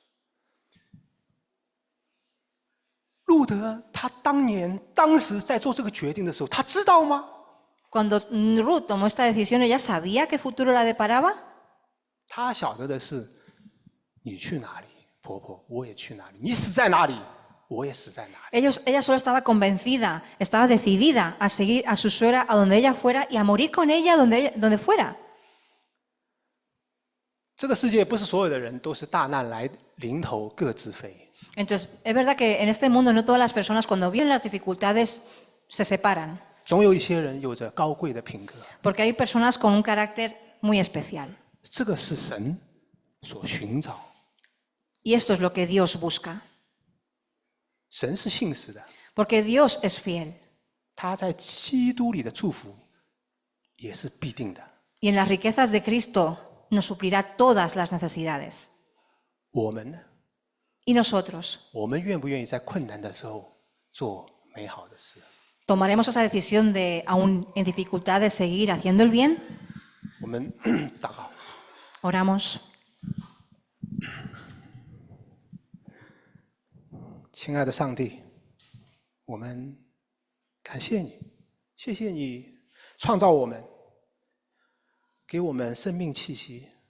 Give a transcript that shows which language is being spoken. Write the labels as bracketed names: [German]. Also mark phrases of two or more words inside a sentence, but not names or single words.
[Chinese] 路德他当时在做这个决定的时候，他知道吗？ [Spanish] Cuando Ruth tomó esta decisión, ¿ella sabía qué futuro la deparaba? [Chinese] 他晓得的是，你去哪里，婆婆，我也去哪里；你死在哪里，我也死在哪里。 [Spanish] Ella solo estaba convencida, estaba decidida a seguir a su suegra a donde ella fuera y a morir con ella donde fuera. [Chinese] 这个世界不是所有的人都是大难来临头各自飞。 [Spanish] Entonces, es verdad que en este mundo no todas las personas cuando vienen las dificultades se separan. [Chinese] 总有一些人有着高贵的品格， [Spanish] porque hay personas con un carácter muy especial. [Chinese] 这个是神所寻找。 [Spanish] Y esto es lo que Dios busca, [Chinese] 神是信实的， [Spanish] porque Dios es fiel. [Chinese] 他在基督里的祝福也是必定的。 [Spanish] Y en las riquezas de Cristo nos suplirá todas las necesidades. [Chinese] 我们呢？ [Spanish] Y nosotros [Chinese] 我们愿不愿意在困难的时候做美好的事？ [Spanish] tomaremos esa decisión de, aún en dificultades, seguir haciendo el bien. [Chinese] 我们祷告。 [Spanish] Oramos. [Chinese] 亲爱的上帝，我们感谢你，谢谢你创造我们，给我们生命气息。